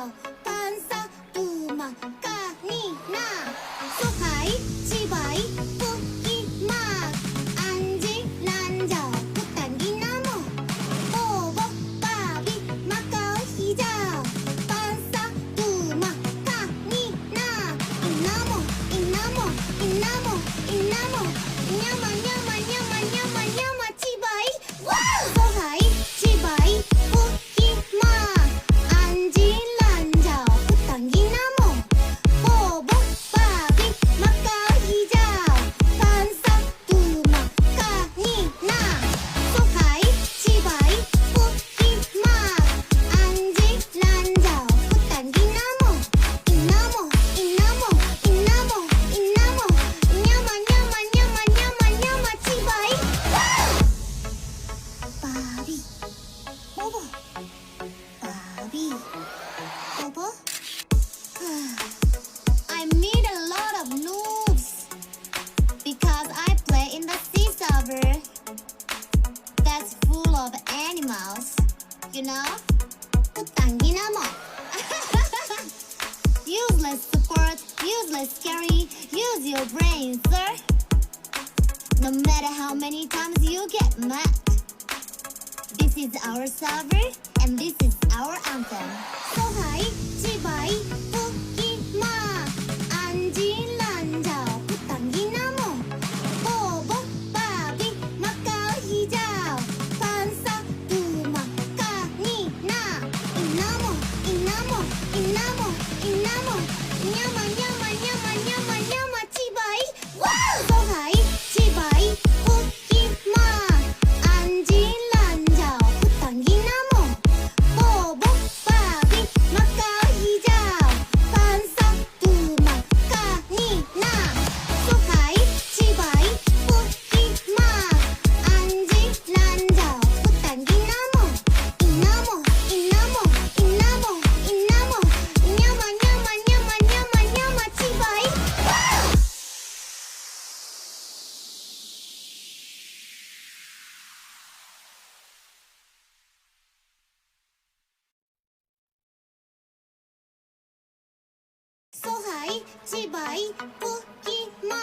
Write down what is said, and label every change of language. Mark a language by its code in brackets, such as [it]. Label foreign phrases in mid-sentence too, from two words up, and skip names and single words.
[ms] Pansa, tuma, [nan] kani, na. [ms] So high, chibai, puki ma. Anji, lanjao, [tl] putangi namo. [ms] Bobo, babi, makau, hijau. Pansa, tuma, kani, na. Inamo, inamo, inamo, inamo. Nyama, nyama, nyama, nyama, nyama, chibai. Wow! So high, chibai, puki ma. Anji, lanjao, [tl] putangi namo. [ms] Bobo, babi, makau, hijau. Pansa, tuma, [nan] kani, na. [ms] So high, chibai, puki ma. Anji, lanjao, [tl] putangi namo. [ms] Inamo, inamo, inamo, inamo. Nyama, nyama, nyama, nyama, nyama, chibai. Wow! Babi, bobo, babi, bobo. [en] I meet a lot of noobs because I play in the sea server that's full of animals, you know? [tl] Putangi namo. [en] Useless support, useless, scary. Use your brain, sir. No matter how many times you get mad. This is our server, and this is our anthem. [ms] So high, chibai, puki ma. Anji, lanjao, [tl] putangi namo. [ms] Bobo, babi, makau, hijau. Pansa, tuma, kani, na. Inamo, inamo, inamo, inamo. Nyama, nyama, nyama, nyama, nyama, chibai. Wow! So high, chibai, puki ma. Anji, lanjao, [tl] putangi namo. [ms] Bobo, babi, makau, hijau. Pansa, tuma, [nan] kani, na. [ms] So high, chibai, puki ma. Anji, lanjao, [tl] putangi namo. [ms] Inamo, inamo, inamo, inamo. Nyama, nyama, nyama, nyama, nyama, chibai. Wow! So high, chibai, puki ma.